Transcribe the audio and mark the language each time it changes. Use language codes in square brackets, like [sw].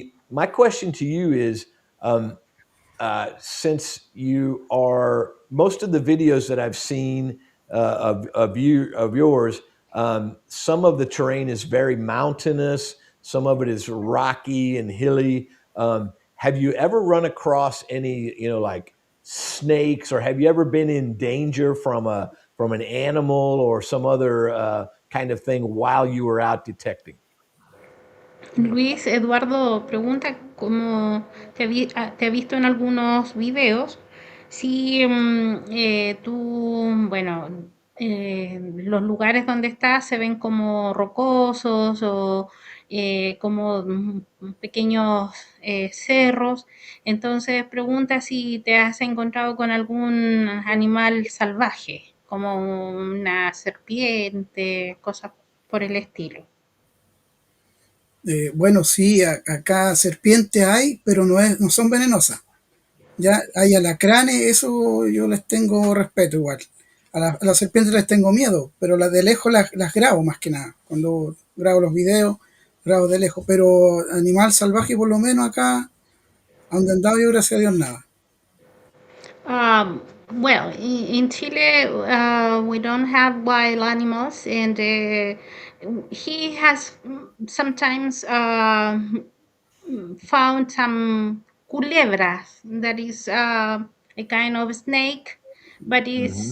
[en] My question to you is, since you are most of the videos that I've seen of yours, some of the terrain is very mountainous, some of it is rocky and hilly. Have you ever run across any, like snakes, or have you ever been in danger from an animal or some other kind of thing while you were out detecting? [es] Luis Eduardo pregunta cómo te ha visto en algunos videos, si tú, bueno, los lugares donde estás se ven como rocosos o como pequeños cerros. Entonces pregunta si te has encontrado con algún animal salvaje, como una serpiente, cosas por el estilo. Bueno, sí, acá serpientes hay, pero no son venenosas. Ya hay alacranes, eso yo les tengo respeto igual. A las serpientes les tengo miedo, pero las de lejos las grabo más que nada. Cuando grabo los videos, grabo de lejos. Pero animal salvaje, por lo menos acá, a donde andaba yo, gracias a Dios, nada. [en] Well, in Chile, we don't have wild animals, and he has sometimes found some culebras, that is a kind of snake, but it's